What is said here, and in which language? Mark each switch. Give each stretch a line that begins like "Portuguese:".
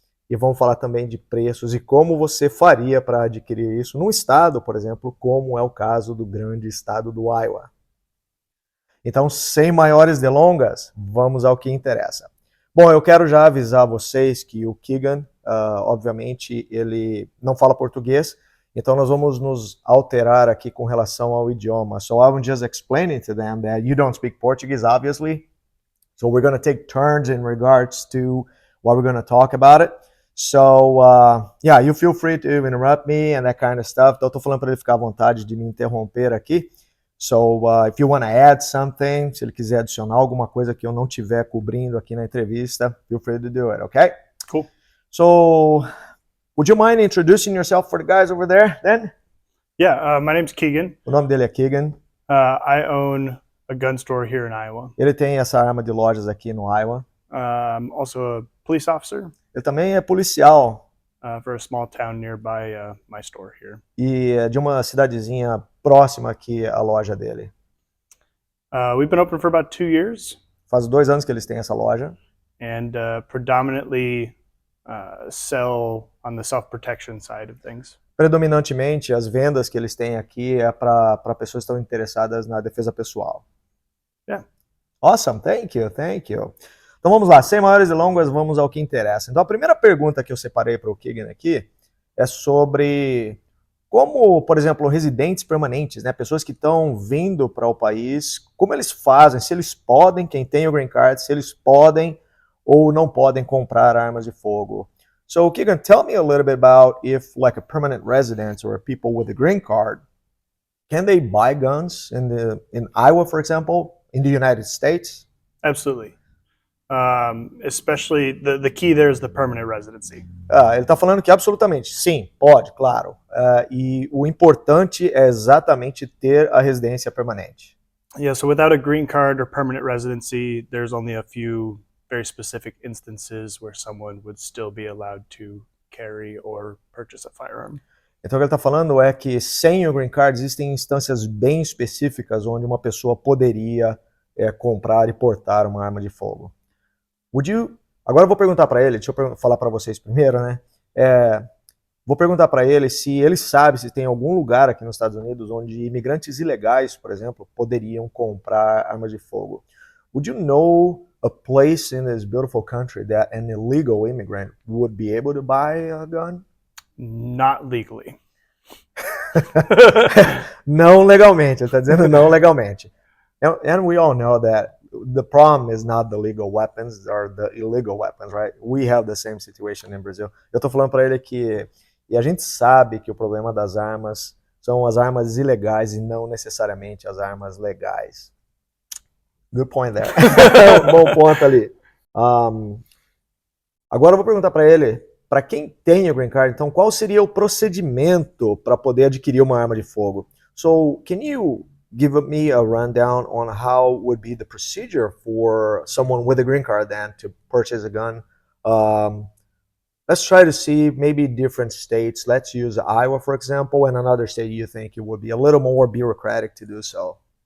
Portuguese: E vamos falar também de preços e como você faria para adquirir isso num estado, por exemplo, como é o caso do grande estado do Iowa. Então, sem maiores delongas, vamos ao que interessa. Bom, eu quero já avisar vocês que o Keegan, obviamente, ele não fala português, então nós vamos nos alterar aqui com relação ao idioma.
English: So I'm just explaining to them that you don't speak Portuguese, obviously. So we're going to take turns in regards to what we're going to talk about it. So, yeah, you feel free to interrupt me and that kind of stuff.
Portuguese: Então, eu tô falando para ele ficar à vontade de me interromper aqui.
English: So, if you want to add something,
Portuguese: se ele quiser adicionar alguma coisa que eu não estiver cobrindo aqui na entrevista,
English: feel free to do it, okay? Cool. So, would you mind introducing yourself for the guys over there, then? Yeah, my name's Keegan.
Portuguese: O nome dele é Keegan.
English: I own a gun store here in Iowa.
Portuguese: Ele tem essa arma de lojas aqui no Iowa.
English: I'm also a police officer
Portuguese: Ele também é policial
English: for a small town nearby my store here.
Portuguese: e é de uma cidadezinha próxima aqui à loja dele.
English: We've been open for about 2 years
Portuguese: Faz 2 anos que eles têm essa loja
English: and predominantly sell on the self-protection side of things.
Portuguese: predominantemente as vendas que eles têm aqui é para pessoas que estão interessadas na defesa pessoal.
English: Yeah. Awesome, thank you, thank you.
Portuguese: Então vamos lá, sem maiores delongas, vamos ao que interessa. Então a primeira pergunta que eu separei para o Keegan aqui é sobre como, por exemplo, residentes permanentes, né, pessoas que estão vindo para o país, como eles fazem, se eles podem, quem tem o green card, se eles podem ou não podem comprar armas de fogo.
English: So Keegan, tell me a little bit about if like a permanent resident or people with a green card, can they buy guns in Iowa, for example, in the United States? Absolutely. Especially the key there is the permanent residency.
Portuguese: Ele está falando que absolutamente, sim, pode, claro. E o importante é exatamente ter a residência permanente.
English: Yeah, so without a green card or permanent residency, there's only a few very specific instances where someone would still be allowed to carry or purchase a firearm.
Portuguese: Então o que ele está falando é que sem o green card existem instâncias bem específicas onde uma pessoa poderia comprar e portar uma arma de fogo. Agora eu vou perguntar para ele, deixa eu falar para vocês primeiro, né? Vou perguntar para ele se ele sabe se tem algum lugar aqui nos Estados Unidos onde imigrantes ilegais, por exemplo, poderiam comprar armas de fogo.
English: Would you know a place in this beautiful country that an illegal immigrant would be able to buy a gun? Not legally.
Portuguese: Não legalmente, ele está dizendo não legalmente.
English: And we all know that the problem is not the legal weapons or the illegal weapons, right? We have the same situation in Brazil.
Portuguese: Eu tô falando para ele que, e a gente sabe que o problema das armas são as armas ilegais e não necessariamente as armas legais.
English: Good point there.
Portuguese: Bom ponto ali. Agora eu vou perguntar para ele, para quem tem o green card, então qual seria o procedimento para poder adquirir uma arma de fogo?
English: So, can you give me a rundown on how would be the procedure for someone with a green card then to purchase a gun? Let's try to see maybe different states. Let's use Iowa, for example, and another state you think it would be a little more bureaucratic to do so.